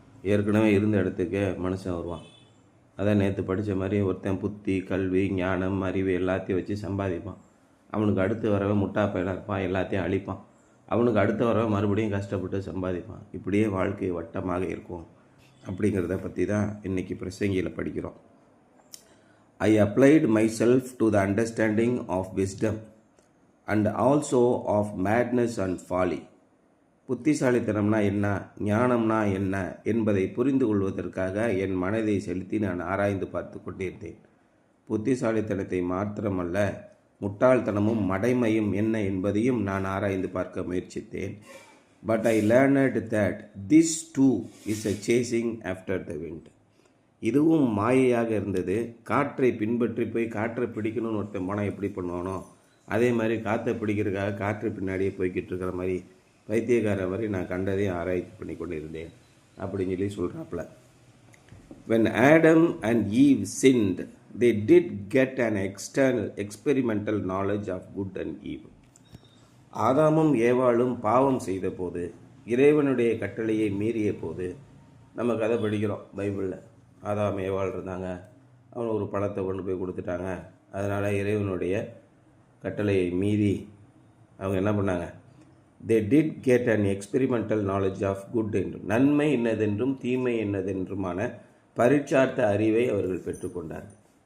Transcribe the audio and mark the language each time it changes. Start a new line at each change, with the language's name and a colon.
Tamil: ஏற்கனவே இருந்த இடத்துக்கே மனுஷன் வருவான். அதான் நேற்று படித்த மாதிரி ஒருத்தன் புத்தி, கல்வி, ஞானம், அறிவு எல்லாத்தையும் வச்சு சம்பாதிப்பான். அவனுக்கு அடுத்து வரவே முட்டாப்பையனாக இருப்பான், எல்லாத்தையும் அழிப்பான். அவனுக்கு அடுத்து வரவே மறுபடியும் கஷ்டப்பட்டு சம்பாதிப்பான். இப்படியே வாழ்க்கை வட்டமாக இருக்கும் அப்படிங்கிறத பற்றி தான் இன்றைக்கி பிரசங்கியில் படிக்கிறோம்.
English: I applied myself to the understanding of wisdom and also of madness and folly.
Tamil: புத்திசாலித்தனம்னா என்ன, ஞானம்னா என்ன என்பதை புரிந்து கொள்வதற்காக என் மனதை செலுத்தி நான் ஆராய்ந்து பார்த்து கொண்டிருந்தேன். புத்திசாலித்தனத்தை மாத்திரமல்ல, முட்டாள்தனமும் மடைமையும் என்ன என்பதையும் நான் ஆராய்ந்து பார்க்க முயற்சித்தேன்.
English: But I learned that this too is a chasing after the wind.
Tamil: இதுவும் மாயையாக இருந்தது. காற்றை பின்பற்றி போய் காற்றை பிடிக்கணும்னு ஒருத்தன் போனால் எப்படி பண்ணுவானோ அதே மாதிரி காற்றை பிடிக்கிறதுக்காக காற்று பின்னாடியே போய்கிட்டு இருக்கிற மாதிரி பைத்தியக்கார மாதிரி நான் கண்டதையும் ஆராய்ச்சி பண்ணி கொண்டு இருந்தேன் அப்படின்னு சொல்லி சொல்கிறாப்புல.
English: When Adam and Eve sinned, they did get an external experimental knowledge of good and evil.
Tamil: ஆதாமும் ஏவாளும் பாவம் செய்த போது, இறைவனுடைய கட்டளையை மீறிய போது, நம்ம கதை படிக்கிறோம் பைபிளில். ஆதாம் ஏவாள் இருந்தாங்க, அவன் ஒரு பழத்தை கொண்டு போய் கொடுத்துட்டாங்க. அதனால் இறைவனுடைய கட்டளையை மீறி அவங்க என்ன பண்ணாங்க,
English: they did get an experimental knowledge of good
Tamil: என்றும், நன்மை என்னதென்றும் தீமை என்னதென்றுமான பரீட்சார்த்த அறிவை அவர்கள் பெற்றுக்கொண்டார்கள்.